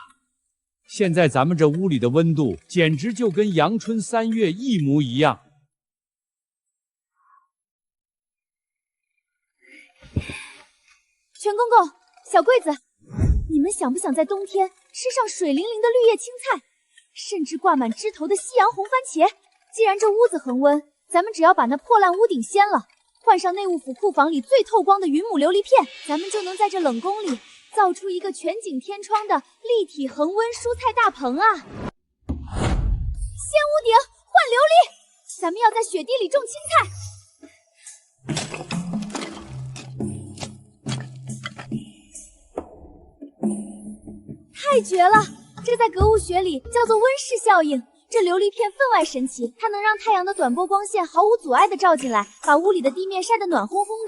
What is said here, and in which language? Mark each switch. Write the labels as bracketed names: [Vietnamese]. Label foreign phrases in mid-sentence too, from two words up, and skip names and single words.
[Chinese] 現在咱們這屋裡的溫度，簡直就跟陽春3月一模一樣。全公公，小桂子，你們想不想在冬天吃上水靈靈的綠葉青菜，甚至掛滿枝頭的西洋紅番茄？既然這屋子恆溫，咱們只要把那破爛屋頂掀了，換上內務府庫房裡最透光的雲母琉璃片，咱們就能在這冷宮裡造出一個全景天窗的立體恆溫蔬菜大棚啊！掀屋頂換琉璃，咱們要在雪地裡種青菜。太絕了！這在格物学里叫做溫室效應。這琉璃片分外神奇，它能讓太陽的短波光線毫无阻礙地照進來，把屋里的地面曬得暖烘烘的。